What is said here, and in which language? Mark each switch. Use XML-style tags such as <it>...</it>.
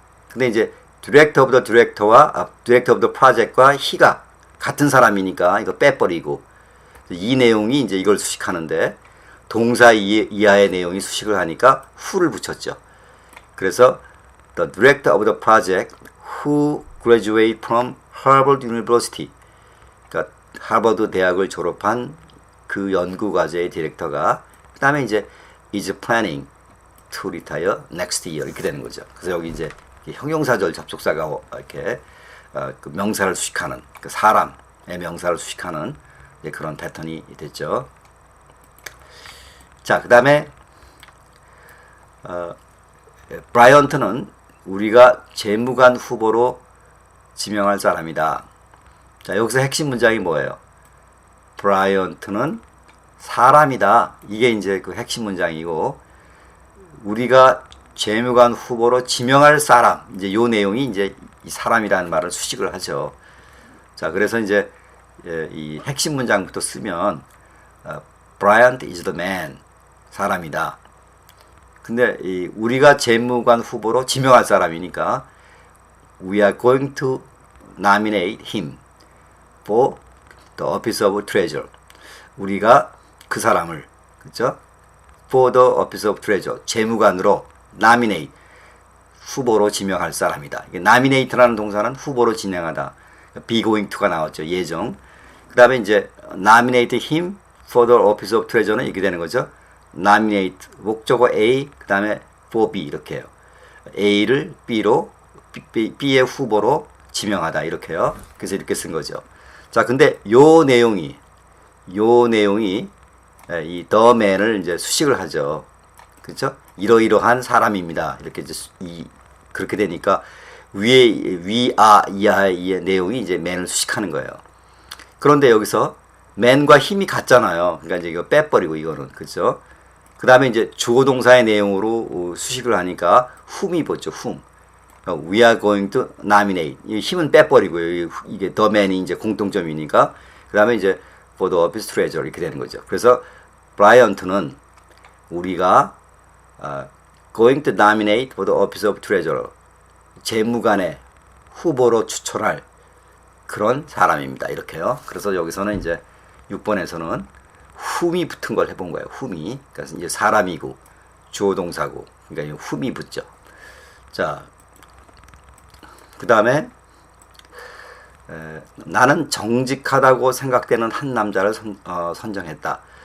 <ko>근데 이제 Director of the Director와 Director of the Project과 he가 같은 사람이니까 이거 빼버리고 이 내용이 이제 이걸 수식하는데 동사 이하의 내용이 수식을 하니까 who를 붙였죠. 그래서</ko> <en>the Director of the Project who graduated from Harvard University.</en> <ko>그러니까 하버드 대학을 졸업한 그 연구과제의 디렉터가 그 다음에 이제</ko> <en>is planning to retire next year</en> <ko>이렇게 되는 거죠. 그래서 여기 이제 형용사절 접속사가 이렇게 그 명사를 수식하는 그 사람의 명사를 수식하는 그런 패턴이 됐죠. 자, 그 다음에 브라이언트는 우리가 재무관 후보로 지명할 사람이다. 자, 여기서 핵심 문장이 뭐예요? 브라이언트는 사람이다. 이게 이제 그 핵심 문장이고 우리가 재무관 후보로 지명할 사람. 이제 요 내용이 이제 이 사람이라는 말을 수식을 하죠. 자, 그래서 이제 이 핵심 문장부터 쓰면</ko> <en>Bryant is the man.</en> <ko>사람이다. 근데 우리가 재무관 후보로 지명할 사람이니까</ko> <en>We are going to nominate him for the office of treasurer.</en> <ko>우리가 그 사람을 그렇죠?</ko> <en>For the office of treasurer.</en> <ko>재무관으로 nominate 후보로 지명할 사람이다. 이게 nominate라는 동사는 후보로 진행하다. be going to가 나왔죠. 예정. 그다음에 이제</ko> <en>nominate him for the office of treasurer는</en> <ko>이렇게 되는 거죠. nominate 목적어 A 그다음에 for B 이렇게 해요. A를 B로 B의 후보로 지명하다 이렇게요. 그래서 이렇게 쓴 거죠. 자, 근데 요 내용이 이 the man을 이제 수식을 하죠. 그렇죠? 이러이러한 사람입니다. 이렇게 이제 그렇게 되니까 이하의 내용이 이제 man을 수식하는 거예요. 그런데 여기서 man과 힘이 같잖아요. 그러니까 이제 이거 빼버리고 이거는 그렇죠? 그 다음에 이제 주어 동사의 내용으로 수식을 하니까 whom이 붙죠.</ko> <en>whom. We are going to nominate.</en> <ko>이 힘은 빼버리고요. 이게 the man이 이제 공통점이니까. 그 다음에 이제 for the office treasurer 이렇게 되는 거죠. 그래서 브라이언트는 우리가</ko> <en>going to nominate for the office of treasurer.</en> <ko>재무관의 후보로 추천할 그런 사람입니다. 이렇게요. 그래서 여기서는 이제 6번에서는 whom이 붙은 걸 해본 거예요. whom이. 그래서 이제 사람이고 주어 동사고. 그러니까 whom이 붙죠. 자, 그 다음에 나는 정직하다고 생각되는 한 남자를 선정했다.</ko>